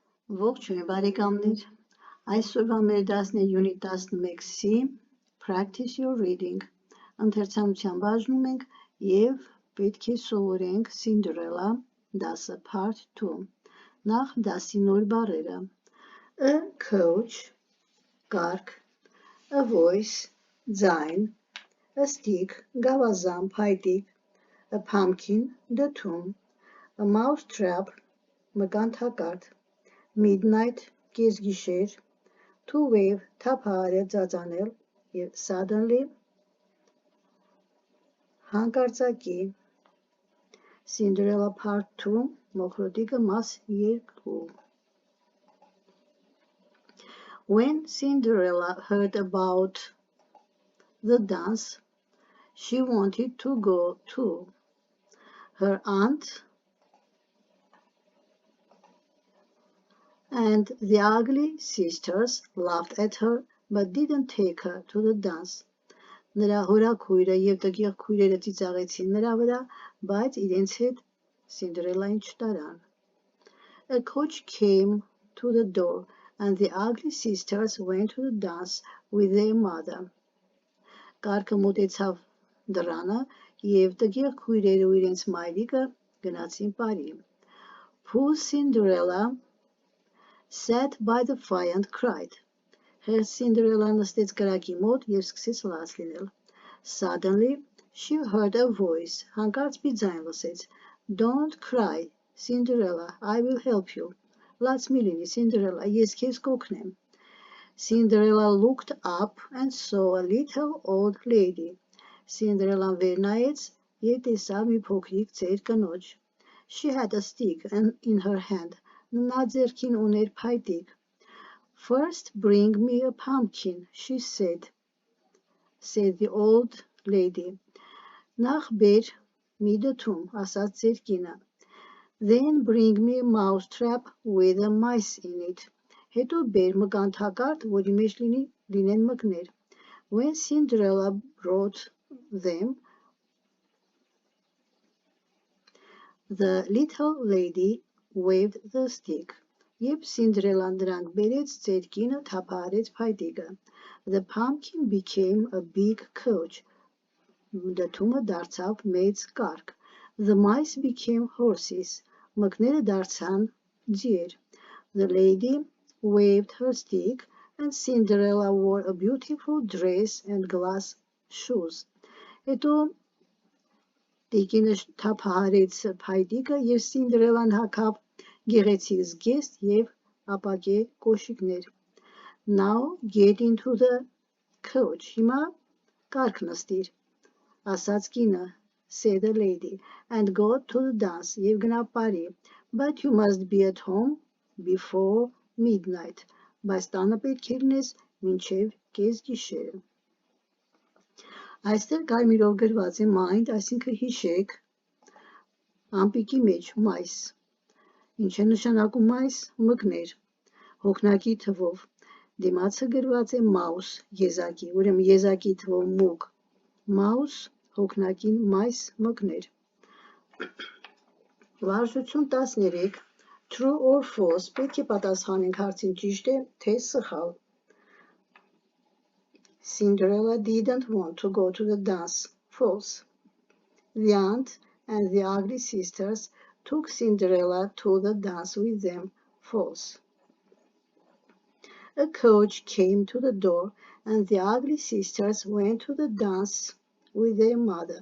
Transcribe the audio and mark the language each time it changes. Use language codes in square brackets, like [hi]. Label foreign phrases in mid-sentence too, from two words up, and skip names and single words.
[hy] Ողջույն բարեկամներ, այսօրվա մեր դասն է [en] Unit 11C Practice your reading, [hy] ընթերցանության բաժնում ենք և պետք է սովորենք Cinderella դասը Part 2, նախ դասի նոր բառերը, [en] a coach, կարգ, a voice, ձայն, a stick, [hy] գավազան, փայտիկ, [en] a pumpkin, դդում, a mousetrap, մկանթակարդ, midnight, կեսգիշեր, to wave, [hy] թափահարել, ծածանել, և suddenly, հանկարծակի, Cinderella Part 2, մոխրոտիկը մաս 2. [en] When Cinderella heard about the dance, she wanted to go too. Her aunt and the ugly sisters laughed at her but didn't take her to the dance. [hy] Նրա հորաքույրը և տգեղ քույրերը ծիծաղեցին նրա վրա, բայց իրենց հետ Cinderella-ին չտարան. [en] A coach came to the door and the ugly sisters went to the dance with their mother. [hy] Կարգը մոտեցավ դռանը և տգեղ քույրերը ու իրենց մայրիկը գնացին պարի. [en] Poor Cinderella sat by the fire and cried. [hy] Her Cinderella նստեց կրակի մոտ և սկսեց լաց լինել. [en] Suddenly she heard a voice. [hy] Հանկարծ մի ձայն լսեց. [en] Don't cry, Cinderella, I will help you. [hy] Լաց մի լինի, Cinderella, ես քեզ կօգնեմ. [en] Cinderella looked up and saw a little old lady. [hy] Cinderella վեր նայեց և տեսավ մի փոքրիկ ծեր կնոջ. [en] She had a stick in her hand. [hy] Նա ձեռքին ուներ փայտիկ. [en] First bring me a pumpkin, she said the old lady. [hy] Նախ բեր մի դդում, ասաց ձեր կինը. [en] Then bring me a mousetrap with a mice in it. [hy] Հետո բեր մկանթակարդ, որի մեջ լինեն մկներ. [en] When Cinderella brought them, the little lady waved the stick. [hy] Երբ Cinderella-ն դրանք բերեց, ծեր կինը թափահարեց փայտիկը. [en] The pumpkin became a big coach. [hy] Դդումը դարձավ մեծ կառք. [en] The mice became horses. [hy] Մկները դարձան ձիեր. [en] The lady waved her stick and Cinderella wore a beautiful dress and glass shoes. [hy] Հետո տիկինը թափահարեց փայտիկը և Cinderella-ն հագավ գեղեցիկ զգեստ և ապակե կոշիկներ. [en] Now get into the coach. [hy] Հիմա կառք նստիր, ասաց կինը, [en] said the lady, and go to the dance. [hy] Եվ գնա պարի. [en] But you must be at home before midnight. [hy] Բայց տանը պետք է լինես մինչև կեսգիշերը. Այստեղ կարմիրով գրված է mind, այսինքն հիշեք, ամպիկի մեջ mice. Ինչ է նշանակում mice? Մկներ, հոգնակի թվով. Դիմացը գրված է mouse, եզակի, ուրեմն եզակի թվով մուկ. Mouse, հոգնակին mice, մկներ. Վարժություն 13. [en] True or false, [hy] պետք է պատասխանենք հարցին ճիշտ է, թե սխալ. [en] Cinderella didn't want to go to the dance. False. The aunt and the ugly sisters took Cinderella to the dance with them. False. A coach came to the door and the ugly sisters went to the dance with their mother.